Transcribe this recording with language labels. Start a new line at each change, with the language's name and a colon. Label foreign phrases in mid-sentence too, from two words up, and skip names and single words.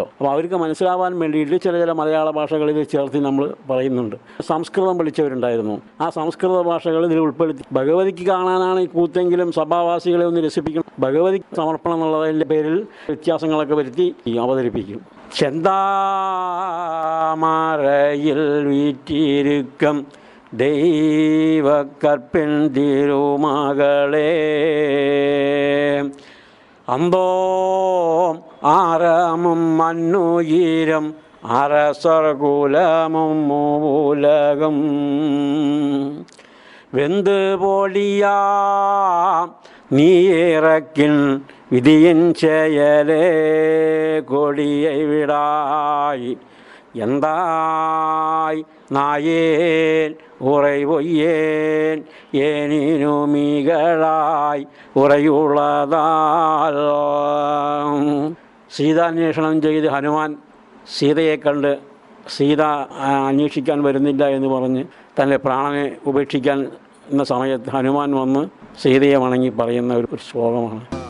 Malayalam: അപ്പോൾ അവർക്ക് മനസ്സിലാവാൻ വേണ്ടിയിട്ട് ചില മലയാള ഭാഷകളിൽ ചേർത്ത് നമ്മൾ പറയുന്നുണ്ട്. സംസ്കൃതം പഠിച്ചവരുണ്ടായിരുന്നു, ആ സംസ്കൃത ഭാഷകൾ ഇതിൽ ഉൾപ്പെടുത്തി. ഭഗവതിക്ക് കാണാനാണ് ഈ കൂത്തെങ്കിലും സഭാവാസികളെ ഒന്ന് രസിപ്പിക്കണം. ഭഗവതി സമർപ്പണം എന്നുള്ളതിൻ്റെ പേരിൽ വ്യത്യാസങ്ങളൊക്കെ വരുത്തി അവതരിപ്പിക്കും.
Tamil: செந்தாமரையில் வீற்றிருக்கும் தெய்வ கற்பின் திருமகளே, அந்தோம் ஆரமும் மண்ணுயிரும் அரசர் குலமும் மூலகம் வெந்து போலியா நீ இறக்கின் விதியின் செயலே கொடியை விடாய் எந்தாய் நாயேன் உரை பொய்யேன் ஏனினுமிகளாய் ഉറയുള്ളതാൽ.
Malayalam: സീതാന്വേഷണം ചെയ്ത് ഹനുമാൻ സീതയെ കണ്ട് സീത അന്വേഷിക്കാൻ വരുന്നില്ല എന്ന് പറഞ്ഞ് തൻ്റെ പ്രാണനെ ഉപേക്ഷിക്കാൻ എന്ന സമയത്ത് ഹനുമാൻ വന്ന് സീതയെ വണങ്ങി പറയുന്ന ഒരു ശ്ലോകമാണ്.